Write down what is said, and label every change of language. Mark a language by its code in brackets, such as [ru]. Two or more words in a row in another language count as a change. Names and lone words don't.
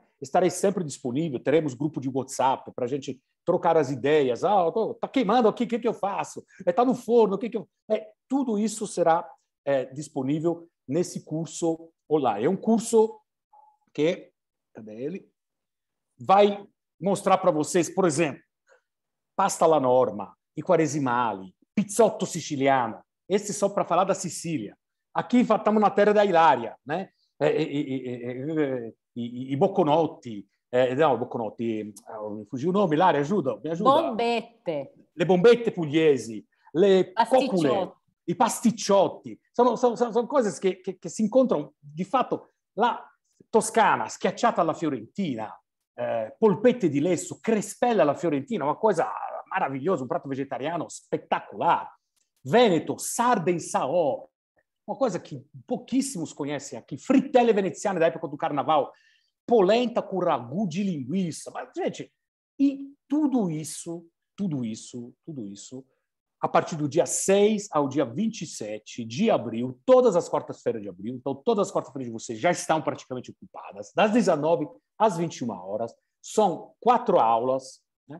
[pt] Estarei sempre disponível, teremos grupo de WhatsApp para a gente trocar as ideias. Está queimando aqui, o que eu faço? Está no forno, o que eu... tudo isso será disponível nesse curso online. É um curso que, cadê ele? Vai mostrar para vocês, por exemplo, [it] pasta alla norma, i quaresimali, pizzotto siciliano. [pt] Esse só para falar da Sicília. Aqui estamos na terra da Hilária, né? [it] I bocconotti, [pt] bocconotti, mi fugiu o nome, Hilária, me ajuda. Bombette. [it] Le bombette pugliesi, le cocule, i pasticciotti. Sono coisas che si incontrano, di fatto, la toscana, schiacciata alla fiorentina, polpette di lesso, crespelle alla fiorentina, una cosa meravigliosa, un prato vegetariano spettacolare. [pt] Veneto, sarda em saó, uma coisa que pouquíssimos conhecem aqui, [it] fritelle veneziane [pt] da época do carnaval, polenta com ragu de linguiça. Mas, gente, e tudo isso, a partir do dia 6 ao dia 27 de abril, todas as quartas-feiras de abril, então todas as quartas-feiras de vocês já estão praticamente ocupadas, das 19 às 21 horas, são 4 aulas, né?